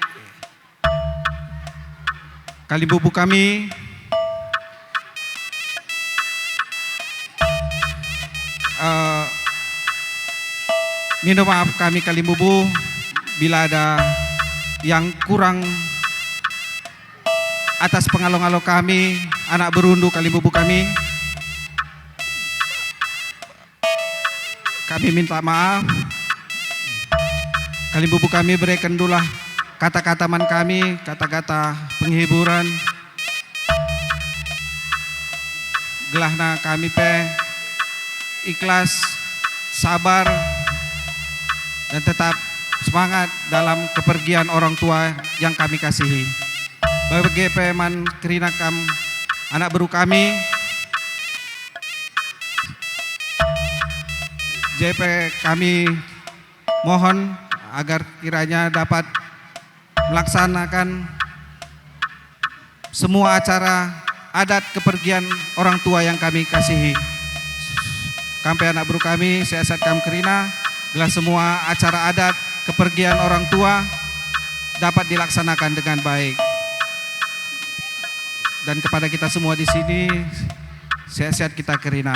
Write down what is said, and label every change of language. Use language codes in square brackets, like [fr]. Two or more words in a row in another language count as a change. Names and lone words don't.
[id] kalimbubu kami minta maaf kami kalimbubu bila ada yang kurang atas pengalong-along kami [btx] anak berundu kalimbubu [id] kami minta maaf. Kalimbubu kami berikan dulu kata-kata [btx] man kami, [id] kata-kata penghiburan. Gelahna kami ikhlas, sabar, dan tetap semangat dalam kepergian orang tua yang kami kasihi. [btx] Bagi peman kerina kam anak baru kami, [id] JP kami mohon agar kiranya dapat melaksanakan semua acara adat kepergian orang tua yang kami kasihi. [btx] Kampai anak buru kami, sehat kam kerina, [id] gelah semua acara adat kepergian orang tua dapat dilaksanakan dengan baik. Dan kepada kita semua di sini, sehat-sehat [btx] kita kerina.